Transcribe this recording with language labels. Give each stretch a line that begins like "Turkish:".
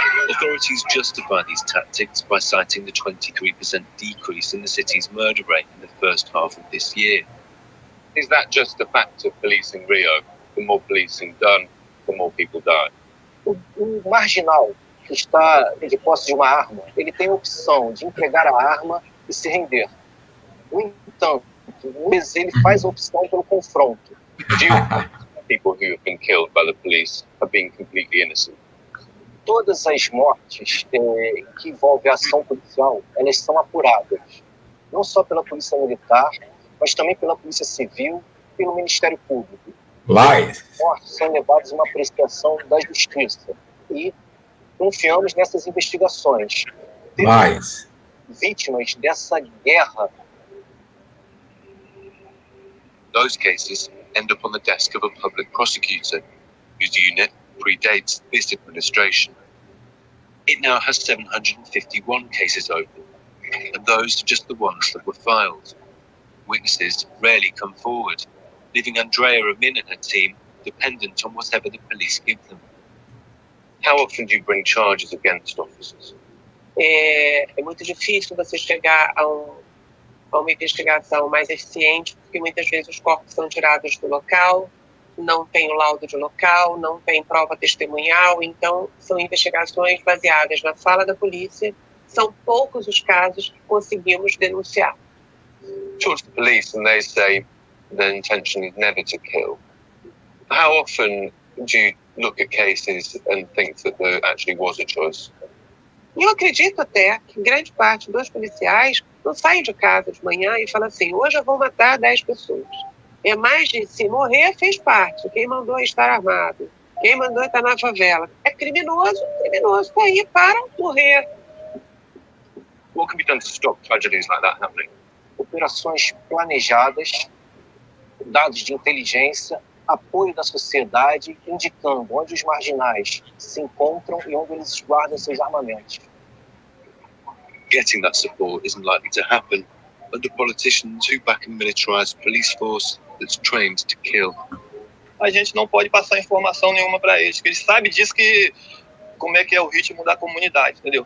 English: Authorities justify these tactics by citing the 23% decrease in the city's murder rate in the first half of this year. Is that just a fact of policing Rio? The more policing done, the more people die.
Portuguese: O marginal que está de posse de uma arma, ele tem a opção de entregar a arma e se render. No entanto, muitas vezes ele faz a opção pelo confronto.
English: People who have been killed by the police have been completely innocent.
Portuguese: Todas as mortes que envolvem a ação policial, elas são apuradas. Não só pela Polícia Militar, mas também pela Polícia Civil e pelo Ministério Público.
English: Lies.
Portuguese: As mortes são levadas a uma apreciação da justiça e confiamos nessas investigações.
English: Lies.
Portuguese: Vítimas dessa guerra.
English: Those cases end up on the desk of a public prosecutor, whose unit predates this administration. It now has 751 cases open, and those are just the ones that were filed. Witnesses rarely come forward, leaving Andrea Amin and her team dependent on whatever the police give them. How often do you bring charges against officers?
Portuguese: É muito difícil você chegar a uma investigação mais eficiente, porque muitas vezes os corpos são tirados do local, não tem o laudo de local, não tem prova testemunhal, então são investigações baseadas na fala da polícia. São poucos os casos que conseguimos denunciar.
English: Talk to the police and they say the intention is never to kill. How often do you look at cases and think that there actually was a choice?
Portuguese: Eu acredito até que grande parte dos policiais não saem de casa de manhã e falam assim, hoje eu vou matar 10 pessoas. É mais de se morrer fez parte. Quem mandou estar armado? Quem mandou estar na favela? É criminoso está aí para morrer.
English: What can be done to stop tragedies like that happening?
Portuguese: Operações planejadas, dados de inteligência, apoio da sociedade, indicando onde os marginais se encontram e onde eles guardam seus armamentos.
English: Getting that support isn't likely to happen under politicians who back a militarized police force that's trained to kill.
Portuguese: A gente não pode passar informação nenhuma para eles, porque eles sabem disso que como é que é o ritmo da comunidade, entendeu?